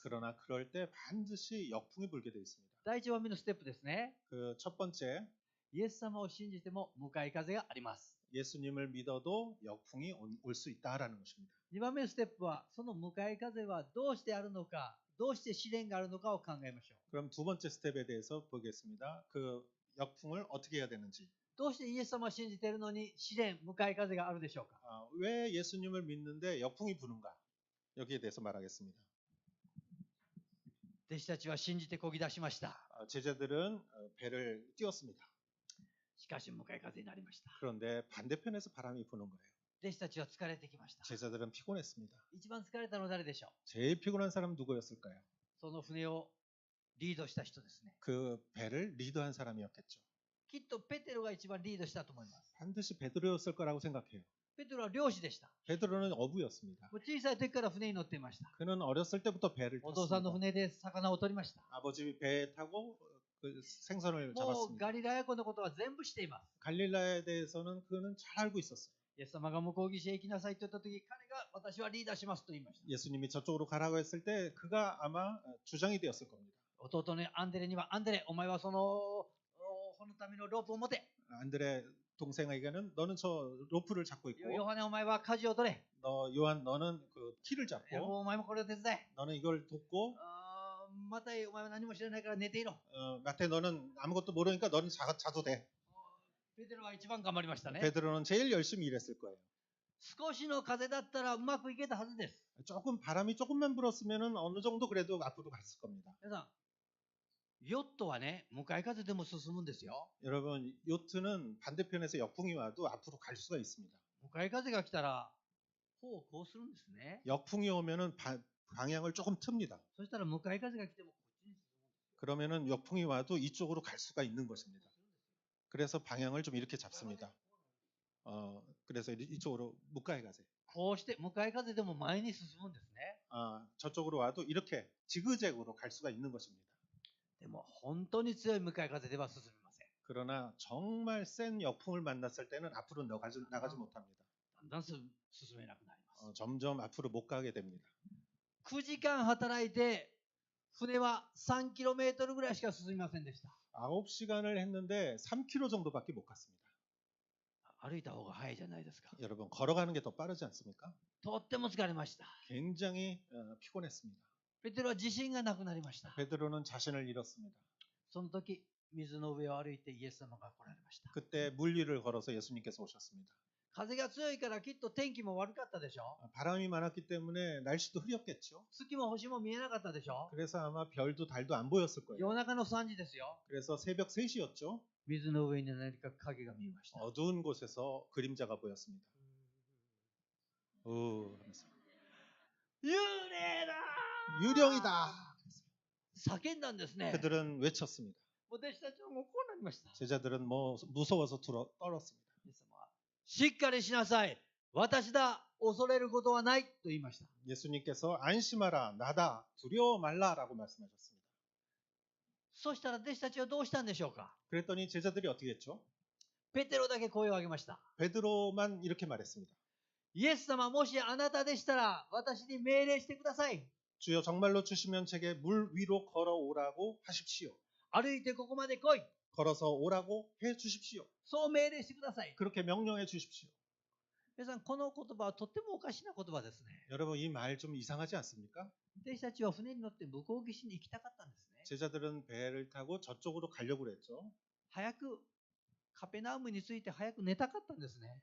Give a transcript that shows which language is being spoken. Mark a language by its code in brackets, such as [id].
[ko] 그러나 그럴 때 반드시 역풍이 불게 돼 있습니다. [ja] 第一番目のステップですね。 [ko] 그 첫 번째, [ja] イエス様を信じても向かい風があります。 [ko] 예수님을 믿어도 역풍이 올 수 있다라는 것입니다. [ja] 2番目のステップはその向かい風はどうしてあるのか、どうして試練があるのかを考えましょう。 [ko] 그럼 두 번째 스텝에 대해서 보겠습니다. 그 역풍을 어떻게 해야 되는지. [ja] どうしてイエス様を信じているのに試練、向かい風があるでしょうか。 [ko] 왜 예수님을 믿는데 역풍이 부는가? 여기에 대해서 말하겠습니다. [ja] 弟子たちは信じて漕ぎ出しました。 [ko] 제자들은 배를 띄웠습니다. [ja] しかし向かい風になりました。 [ko] 그런데 반대편에서 바람이 부는 거예요. [ja] 弟子たちは疲れてきました。 [ko] 제자들은 피곤했습니다. [ja] 一番疲れたのは誰でしょう？ [ko] 제일 피곤한 사람 누구였을까요? [ja] その船をリードした人ですね。 [ko] 그 배를 리드한 사람이었겠죠. [ja] きっとペテロが一番リードしたと思います。 [ko] 반드시 베드로였을 거라고 생각해요. [ja] ペテロは漁師でした。 [ko] 베드로는 어부였습니다. [ja] もう小さい時から船に乗っていました。 [ko] 그는 어렸을 때부터 배를 [ja] お父さんの [ko] 탔습니다. [ja] 船で魚を取りました。 [ko] 아버지 배에 타고 그 생선을 [ja] もう [ko] 잡았습니다. [ja] ガリラヤ湖のことは全部しています。 [ko] 갈릴라에 대해서는 그는 잘 알고 있었어요. [ja] イエス様が向こう岸へ行きなさいと言ったとき、彼が私はリーダーしますと言いました。 [ko] 예수님이 저쪽으로 가라고 했을 때 그가 아마 주장이 되었을 겁니다. [ja] 弟のアンデレには、アンデレ、お前はそのためのロープを持て。 [ko] 안드레 동생에게는 너는 저 로프를 잡고 있고 [ja] ヨハネ、お前は舵を取れ。 [ko] 너 요한 너는 그 키를 [ja] ヤコ [ko] 잡고 [ja] ブ、お前もこれを手伝え。 [ko] 너는 이걸 돕고 [ja] マタイ、お前は何も知らないから寝ていろ。 [ko] 마태 너는 아무것도 모르니까 너는 자도 돼. [ja] ペテロは一番頑張りましたね。 [ko] 베드로는 제일 열심히 일했을 거예요. [ja] 少しの風だったらうまくいけたはずです。 [ko] 조금 바람이 조금만 불었으면은 어느 정도 그래도 앞으로 갔을 겁니다. [ja] 皆さん、ヨットはね、向かい風でも進むんですよ。 [ko] 여러분 요트는 반대편에서 역풍이 와도 앞으로 갈 수가 있습니다. [ja] 向かい風が来たら、こうするんですね。 [ko] 역풍이 오면은 방향을 조금 틉니다. [ja] そしたら向かい風が来てもこっちに進む。 [ko] 그러면은 역풍이 와도 이쪽으로 갈 수가 있는 것입니다. 그래서 방향을 좀 이렇게 잡습니다. 그래서 이쪽으로 묵가에 가세요. [ja] こうして向かい風でも前に進むんですね。 [ko] 저쪽으로 와도 이렇게 지그재그로 갈 수가 있는 것입니다. [ja] でも本当に強い向かい風では進みません。 [ko] 그러나 정말 센 역풍을 만났을 때는 앞으로 나가지 못합니다. [ja] だんだん進めなくなります。 [ko] 점점 앞으로 못 가게 됩니다. [ja] 9時間働いて、船は 3km ぐらいしか進みませんでした。 [ko] 9시간을 했는데 3km 정도밖에 못 갔습니다. [ja] 歩いた方が早いじゃないですか。 [ko] 여러분 걸어가는 게 더 빠르지 않습니까? [ja] とっても疲れました。 [ko] 굉장히 피곤했습니다. [ja] ペテロは自信がなくなりました。 [ko] 베드로는 자신을 잃었습니다. [ja] その時、水の上を歩いてイエス様が来られました。 [ko] 그때 물 위를 걸어서 예수님께서 오셨습니다. [ja] 風が強いからきっと天気も悪かったでしょ。 [ko] 바람이 많았기 때문에 날씨도 흐렸겠죠. [ja] 月も星も見えなかったでしょ。 [ko] 그래서 아마 별도 달도 안 보였을 거예요. [ja] 夜中の3時ですよ。 [ko] 그래서 새벽 3시였죠. [ja] 水の上に何か影が見えました。 [ko] 어두운 곳에서 그림자가 보였습니다. 하면서 [ja] 幽霊だ [ko] 유령이다. [ja] 叫んだんですね。 [ko] 그들은 외쳤습니다. [ja] もう弟子たちはもうこうなりました。 [ko] 제자들은 무서워서 떨었습니다. [ja] イエス様はしっかりしなさい。私だ。恐れることはないと言いました。 [ko] 예수님께서 안심하라, 나다, 두려워 말라라고 말씀하셨습니다. [ja] そしたら弟子たちはどうしたんでしょうか。 [ko] 그랬더니 제자들이 어떻게 했죠? [ja] ペテロだけ声を上げました。 [ko] 베드로만 이렇게 말했습니다. [ja] イエス様、もしあなたでしたら私に命令してください。 [ko] 주여 정말로 주시면 제게 물 위로 걸어오라고 하십시오. [ja] 歩いてここまで来い。 [ko] 걸어서 오라고 해 주십시오. [ja] そう命令してください。 [ko] 그렇게 명령해 주십시오. [ja] 皆さん、この言葉はとってもおかしな言葉ですね。 [ko] 여러분 이 말 좀 이상하지 않습니까? [ja] 弟子たちは船に乗って向こう岸に行きたかったんですね。 [ko] 제자들은 배를 타고 저쪽으로 가려고 그랬죠. [ja] 早くカペナウムについて早く寝たかったんですね。